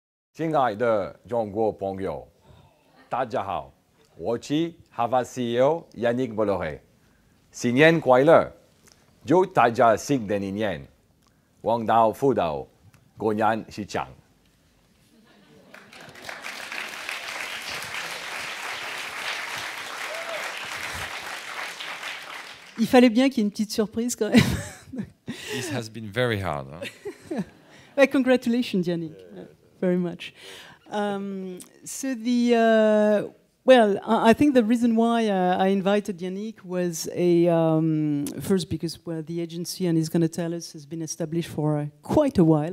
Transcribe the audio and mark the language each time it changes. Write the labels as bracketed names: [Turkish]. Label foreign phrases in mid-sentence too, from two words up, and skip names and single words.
[Chinese] 亲爱的中国朋友，大家好，我是 HAVAS CEO Yannick BOLLORE。新年快乐，祝大家新的一年旺到福到，过年喜庆。 [French] Il fallait bien qu'il y ait une petite surprise quand même. [English] This has been very hard. Huh? Well, congratulations, Yannick, very much. I think the reason why I invited Yannick was first because the agency, and he's going to tell us, has been established for quite a while.